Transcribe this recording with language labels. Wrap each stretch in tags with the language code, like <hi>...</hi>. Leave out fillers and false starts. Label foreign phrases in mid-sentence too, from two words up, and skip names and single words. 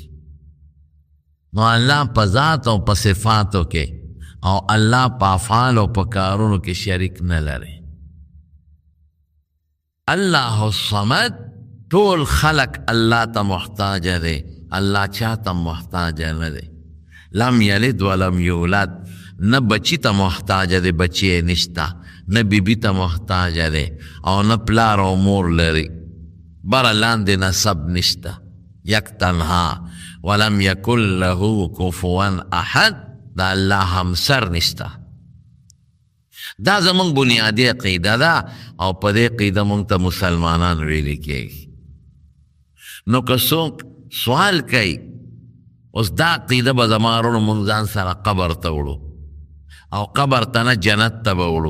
<ps>نو الله په ذات او په صفاتو کې او الله په افعال او په کارونو کې شریک نه لري.</ps> <ar>الله الصمد،</ar> <ps>ټول خلق الله ته محتاج دی، الله چا ته محتاج نه دی.</ps> <ar>لم یلد ولم یولد،</ar> <ps>نه بچی ته محتاج دی، بچی نشته، نه بیبی ته محتاج دی، او نه پلار او مور لري، بره لاندې نسب نشته.</ps> <fa>یک تنها،</fa> <ar>ولم یکن له کفوا احد،</ar> <ps>دا الله همسر نشته. دا زمونږ بنیادی عقیده ده، او په دې عقیده مونږ ته مسلمانان ویلي کېږي. نو که څوک سوال کوي اوس دا عقیده به زما وروڼو مونږ ځان سره قبر ته وړو، او قبر ته نه جنت ته به وړو.</ps>